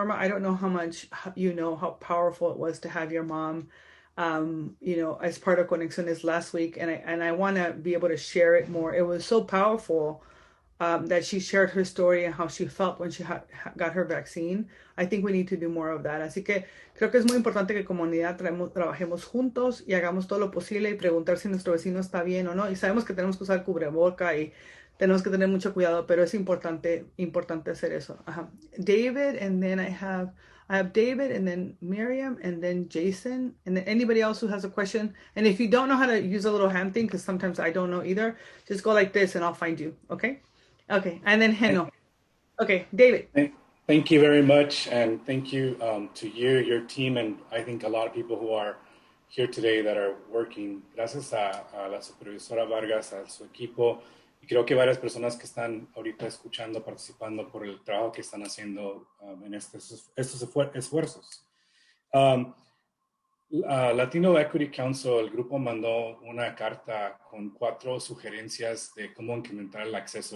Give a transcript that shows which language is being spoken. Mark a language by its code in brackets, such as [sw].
[en] Norma, I don't know how much how powerful it was to have your mom as part of Conexiones last week, and I want to be able to share it more. It was so powerful that she shared her story and how she felt when she got her vaccine. I think we need to do more of that. [es] Así que creo que es muy importante que comunidad trabajemos juntos y hagamos todo lo posible y preguntar si nuestro vecino está bien o no. Y sabemos que tenemos que usar cubreboca y tenemos que tener mucho cuidado, pero es importante hacer eso. [en] David, and then I have David, and then Miriam, and then Jason, and then anybody else who has a question. And if you don't know how to use a little hand thing, because sometimes I don't know either, just go like this and I'll find you, okay? Okay, and then Heno. Okay, David. Thank you very much, and thank you to you, your team, and I think a lot of people who are here today that are working. [es] Gracias a la Supervisora Vargas, a su equipo, y creo que varias personas que están ahorita escuchando, participando por el trabajo que están haciendo en estos esfuerzos. Latino Equity Council, el grupo mandó una carta con 4 sugerencias de cómo incrementar el acceso.